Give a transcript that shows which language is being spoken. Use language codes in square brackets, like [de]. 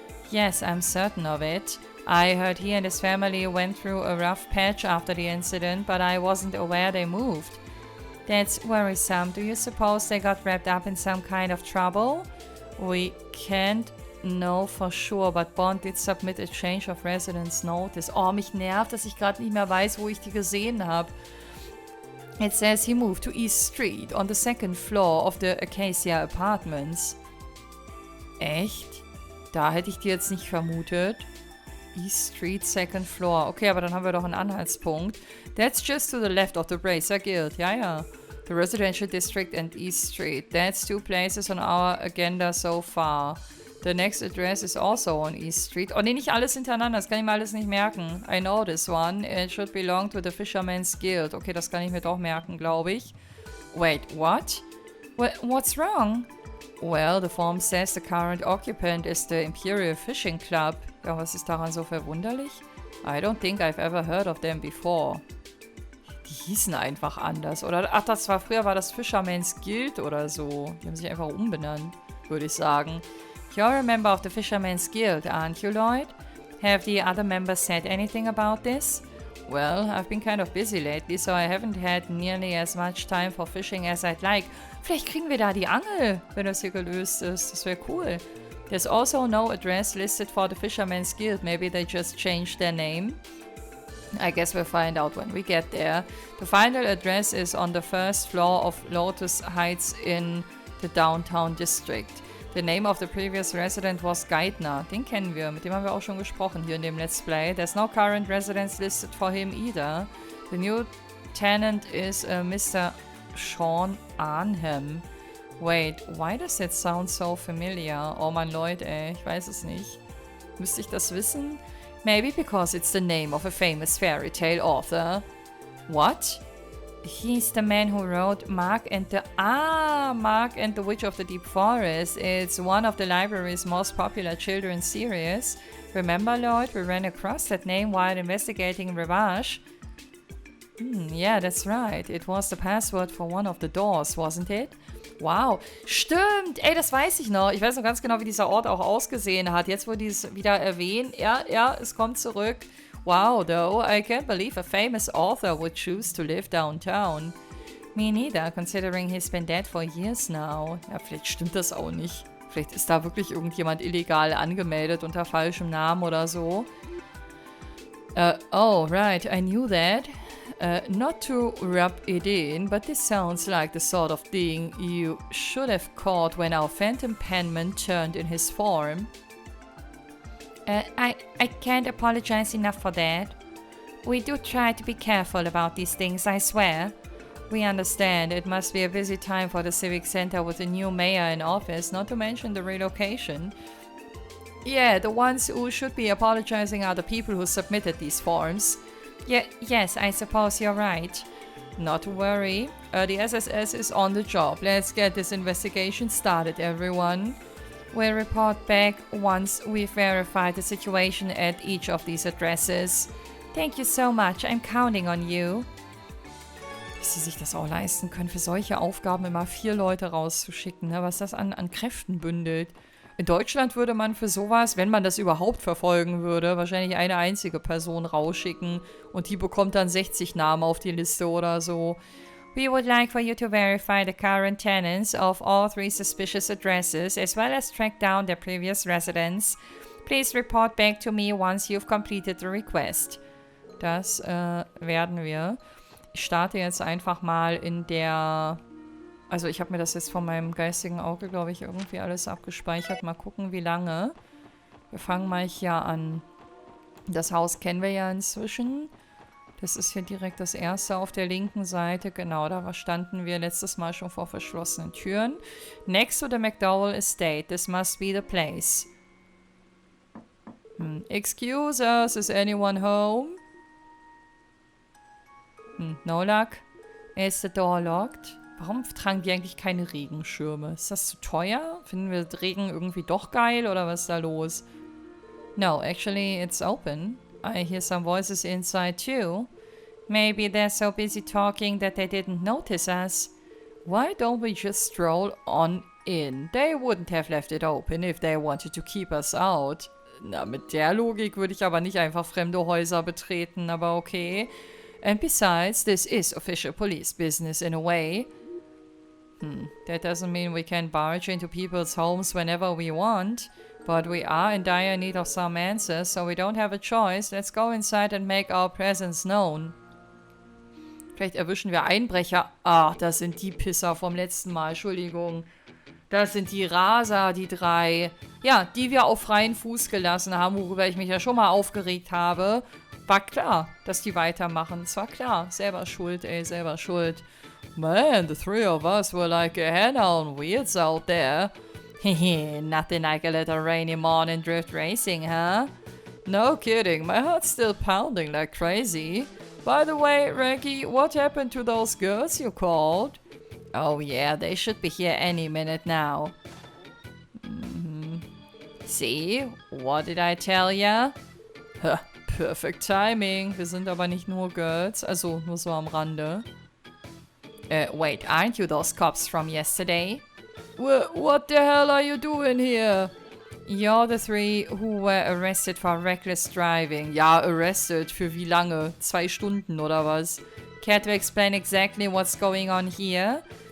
[en] Yes, I'm certain of it. I heard he and his family went through a rough patch after the incident, but I wasn't aware they moved. That's worrisome. Do you suppose they got wrapped up in some kind of trouble? We can't know for sure, but Bond did submit a change of residence notice. [de] Oh, mich nervt, dass ich gerade nicht mehr weiß, wo ich die gesehen habe. [en] It says he moved to East Street on the second floor of the Acacia Apartments. [de] Echt? Da hätte ich die jetzt nicht vermutet. [en] East Street, second floor. [de] Okay, aber dann haben wir doch einen Anhaltspunkt. [en] That's just to the left of the Bracer Guild. [de] Ja, ja. [en] The Residential District and East Street. That's 2 places on our agenda so far. The next address is also on East Street. [de] Oh ne, nicht alles hintereinander. Das kann ich mir alles nicht merken. [en] I know this one. It should belong to the Fisherman's Guild. [de] Okay, das kann ich mir doch merken, glaube ich. [en] Wait, what? What's wrong? Well, the form says the current occupant is the Imperial Fishing Club. [de] Ja, was ist daran so verwunderlich? [en] I don't think I've ever heard of them before. [de] Die hießen einfach anders. Oder, ach, früher war das Fisherman's Guild oder so. Die haben sich einfach umbenannt, würde ich sagen. [en] You're a member of the Fisherman's Guild, aren't you, Lloyd? Have the other members said anything about this? Well, I've been kind of busy lately, so I haven't had nearly as much time for fishing as I'd like. [de] Vielleicht kriegen wir da die Angel, wenn das hier gelöst ist. Das wäre cool. [en] There's also no address listed for the Fisherman's Guild. Maybe they just changed their name. I guess we'll find out when we get there. The final address is on the first floor of Lotus Heights in the downtown district. The name of the previous resident was Geithner. [de] Den kennen wir, mit dem haben wir auch schon gesprochen hier in dem Let's Play. [en] There's no current residence listed for him either. The new tenant is Mr. Sean Arnhem. Wait, why does that sound so familiar? [de] Oh Mann, Leute, ey, ich weiß es nicht. Müsste ich das wissen? [en] Maybe because it's the name of a famous fairy tale author. What? He's the man who wrote Mark and the Witch of the Deep Forest. It's one of the library's most popular children's series. Remember, Lloyd, we ran across that name while investigating Rivage. Yeah, that's right. It was the password for one of the doors, wasn't it? [de] Wow, stimmt. Ey, das weiß ich noch. Ich weiß noch ganz genau, wie dieser Ort auch ausgesehen hat. Jetzt, wo die es wieder erwähnen. Ja, es kommt zurück. [en] Wow, though, I can't believe a famous author would choose to live downtown. Me neither, considering he's been dead for years now. [de] Ja, vielleicht stimmt das auch nicht. Vielleicht ist da wirklich irgendjemand illegal angemeldet unter falschem Namen oder so. [en] Oh, right, I knew that. Not to rub it in, but this sounds like the sort of thing you should have caught when our phantom penman turned in his form. I can't apologize enough for that. We do try to be careful about these things, I swear. We understand it must be a busy time for the Civic Center with a new mayor in office, not to mention the relocation. Yeah, the ones who should be apologizing are the people who submitted these forms. Yes, I suppose you're right. Not to worry. The SSS is on the job. Let's get this investigation started, everyone. We'll report back once we've verified the situation at each of these addresses. Thank you so much. I'm counting on you. [de] Wie sie sich das auch leisten können, für solche Aufgaben immer 4 Leute rauszuschicken, ne? Was das an Kräften bündelt. In Deutschland würde man für sowas, wenn man das überhaupt verfolgen würde, wahrscheinlich eine einzige Person rausschicken und die bekommt dann 60 Namen auf die Liste oder so. [en] We would like for you to verify the current tenants of all 3 suspicious addresses, as well as track down their previous residents. Please report back to me once you've completed the request. [de] Das werden wir. Ich starte jetzt einfach mal in der... Also ich habe mir das jetzt von meinem geistigen Auge, glaube ich, irgendwie alles abgespeichert. Mal gucken, wie lange. Wir fangen mal hier an. Das Haus kennen wir ja inzwischen. Das ist hier direkt das erste auf der linken Seite. Genau, da standen wir letztes Mal schon vor verschlossenen Türen. [en] Next to the McDowell Estate. This must be the place. Excuse us, is anyone home? No luck. Is the door locked? [de] Warum tragen die eigentlich keine Regenschirme? Ist das zu teuer? Finden wir Regen irgendwie doch geil oder was ist da los? [en] No, actually it's open. I hear some voices inside too. Maybe they're so busy talking that they didn't notice us. Why don't we just stroll on in? They wouldn't have left it open if they wanted to keep us out. [de] Na, mit der Logik würde ich aber nicht einfach fremde Häuser betreten, aber okay. [en] And besides, this is official police business in a way. That doesn't mean we can barge into people's homes whenever we want. But we are in dire need of some answers, so we don't have a choice. Let's go inside and make our presence known. [de] Vielleicht erwischen wir Einbrecher. Ach, das sind die Pisser vom letzten Mal. Entschuldigung. Das sind die Raser, die 3. Ja, die wir auf freien Fuß gelassen haben, worüber ich mich ja schon mal aufgeregt habe. War klar, dass die weitermachen. Es war klar. Selber schuld, ey, selber schuld. [en] Man, the 3 of us were like a hen on wheels out there. Hehe, nothing like a little rainy morning drift racing, huh? No kidding, my heart's still pounding like crazy. By the way, Reggie, what happened to those girls you called? Oh yeah, they should be here any minute now. See, what did I tell ya? Perfect timing. [de] Wir sind aber nicht nur Girls, also nur so am Rande. [en] Wait, aren't you those cops from yesterday? What the hell are you doing here? You're the 3 who were arrested for reckless driving. [de] Ja, arrested. Für wie lange? 2 Stunden oder was? [en] Care to explain exactly what's going on here?